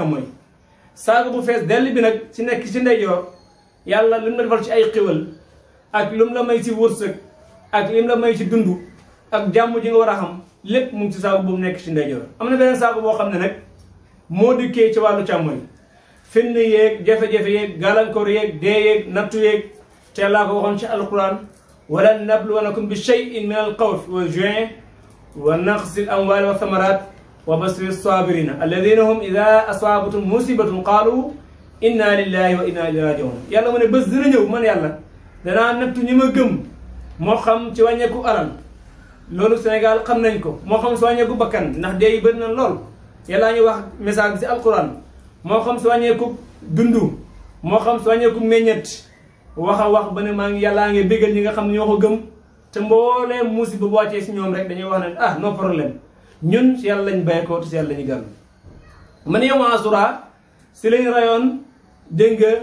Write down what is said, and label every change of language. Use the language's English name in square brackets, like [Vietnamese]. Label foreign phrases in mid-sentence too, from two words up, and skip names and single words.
[Wolof] càmmooñ saako bu fees dell bi nag ci nekk ci ndeyjoor yàlla lu mu la defal ci ay xiwal ak lu mu la may ci wërsëg ak lim la may ci dund ak jàmm ji nga war a xam lépp mu ngi ci saako boobu nekk ci ndeyjoor am na beneen saako boo xam ne nag moo dikkee ci wàllu càmmoñ fenn yeeg jafe-jafe yeeg gàllankoor yeeg dee yeeg nattu yeeg te laa ko waxoon ci alquran [Arabic] ولنبلونكم بشيء من الخوف والجوع ونقص الأموال والثمرات وبشر الصابرين الذين هم إذا أصابتهم مصيبة قالوا إنا لله وإنا إليه راجعون [Wolof] yàlla mu ne bés dina ñëw man yàlla danaa nattu ñi ma gëm moo xam ci wàññeeku alal loolu Sénégal xam nañ ko moo xam si wàññeeku bakkan ndax dee yi bëri na lool yàllaa ñu wax message bi si alquran moo xam si wàññeeku dundu moo xam si wàññeeku meññet wax a wax ba ne maa ngi yàllaa ngi bégal ñi nga xam ne ñoo ko gëm te mboolee musiba bu wàccee si ñoom rek dañuy wax ne ah no problème ñun si yàlla lañ bay ko te si yàlla lañu gàll man yow Asura si lañ rayoon dégg